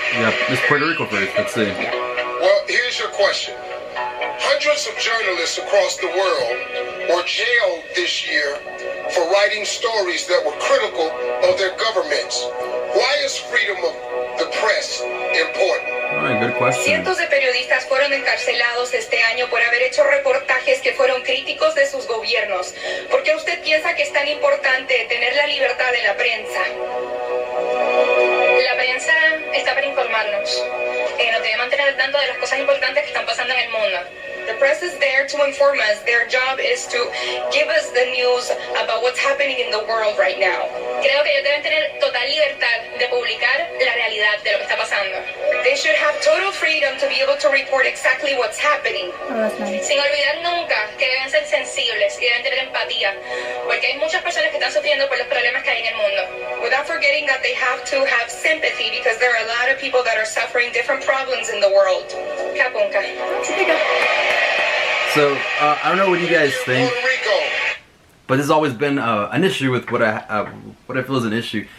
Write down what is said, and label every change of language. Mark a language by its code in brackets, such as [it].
[en] Yeah, Miss Puerto Rico first. Let's see. Well, here's your question. Hundreds of journalists across the world were jailed this year for writing stories that were critical of their governments. Why is freedom of the press important? Alright, good question. [es] Cientos de periodistas fueron encarcelados este año por haber hecho reportajes que fueron críticos de sus gobiernos. ¿Por qué usted piensa que es tan importante tener la libertad de la prensa? La prensa está para informarnos. Nos debe mantener al tanto de las cosas importantes que están pasando en el mundo. [en] The press is there to inform us. Their job is to give us the news about what's happening in the world right now. [es] Creo que ellos deben tener total libertad de publicar la realidad de lo que está pasando. [en] They should have total freedom to be able to report exactly what's happening. Oh, that's nice. [es] Sin olvidar nunca que deben ser sensibles y deben tener empatía, porque hay muchas personas que están sufriendo por los problemas que hay en el mundo. [en] Without forgetting that they have to have sympathy, because there are a lot of people that are suffering different problems in the world. Kapunka. So, I don't know what you guys think, but this has always been an issue with what I feel is an issue.